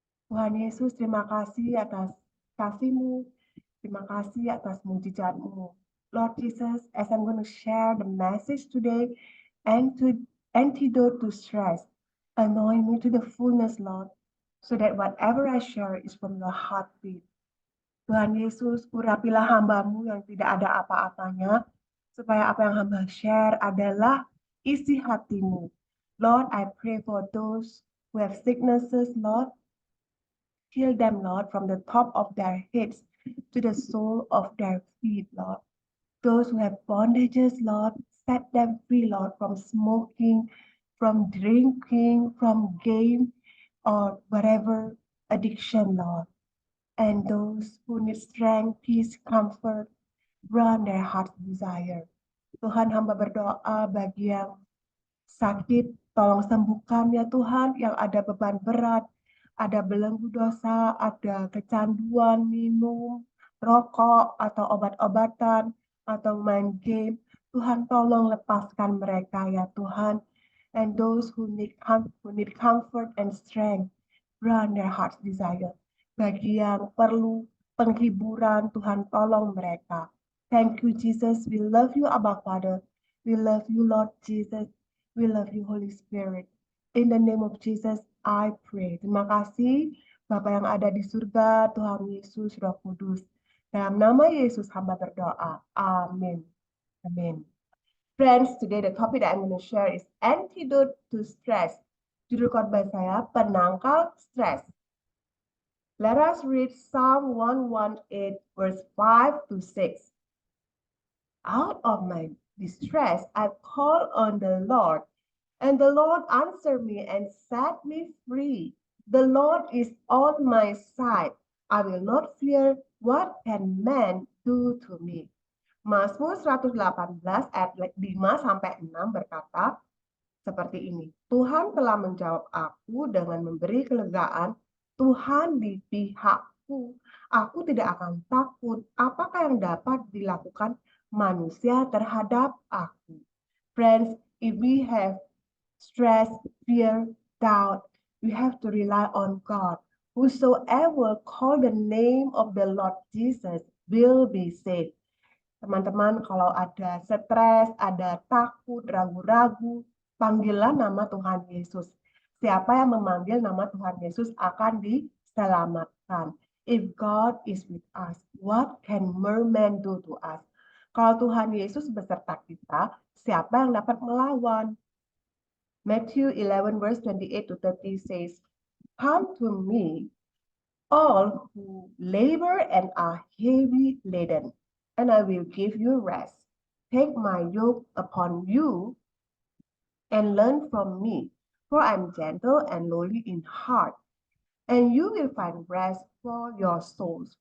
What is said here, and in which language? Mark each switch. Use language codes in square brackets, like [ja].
[id] Tuhan Yesus, terima kasih atas kasih-Mu. Terima kasih atas mujizat-Mu. [en] Lord Jesus, as I'm going to share the message today, and to antidote to stress, anoint me to the fullness, Lord, so that whatever I share is from your heartbeat. [id] Tuhan Yesus, urapilah hamba-Mu yang tidak ada apa-apanya, supaya apa yang hamba share adalah isi hati-Mu. [en] Lord, I pray for those who have sicknesses, Lord. Heal them, Lord, from the top of their heads to the sole of their feet, Lord. Those who have bondages, Lord, set them free, Lord, from smoking, from drinking, from game, or whatever addiction, Lord. And those who need strength, peace, comfort, grant their heart's desire. [id] Tuhan, hamba berdoa bagi yang sakit, tolong sembuhkan ya Tuhan, yang ada beban berat, ada belenggu dosa, ada kecanduan minum, rokok, atau obat-obatan, atau main game. Tuhan tolong lepaskan mereka ya Tuhan. [en] And those who need comfort and strength, grant their heart's desire. [id] Bagi yang perlu penghiburan, Tuhan tolong mereka. [en] Thank you Jesus, we love you Abba Father. We love you Lord Jesus. We love you, Holy Spirit. In the name of Jesus, I pray. [id] Terima kasih, Bapa yang ada di surga, Tuhan Yesus, Roh Kudus. Dalam nama Yesus, hamba berdoa. Amin. Amin. [en] Friends, today the topic that I'm going to share is antidote to stress. [id] Judul khotbah saya, penangkal stres. [en] Let us read Psalm 118, verse 5 to 6. Out of my distress, I call on the Lord, and the Lord answered me and set me free. The Lord is on my side. I will not fear what can man do to me. [id] Mazmur 118 ayat 5 sampai 6 berkata seperti ini. Tuhan telah menjawab aku dengan memberi kelegaan. Tuhan di pihakku. Aku tidak akan takut. Apakah yang dapat dilakukan manusia terhadap aku? [en] Friends, if we have stress, fear, doubt, we have to rely on God. Whosoever call the name of the Lord Jesus will be saved. [id] Teman-teman, kalau ada stres, ada takut, ragu-ragu, panggillah nama Tuhan Yesus. Siapa yang memanggil nama Tuhan Yesus akan diselamatkan. [en] If God is with us, what can merman do to us? [id] Kalau Tuhan Yesus beserta kita, siapa yang dapat melawan? [en] Matthew 11 verse 28 to 30 says, "Come to me, all who labor and are heavy laden, and I will give you rest. Take my yoke upon you and learn from me, for I am gentle and lowly in heart, and you will find rest for your souls.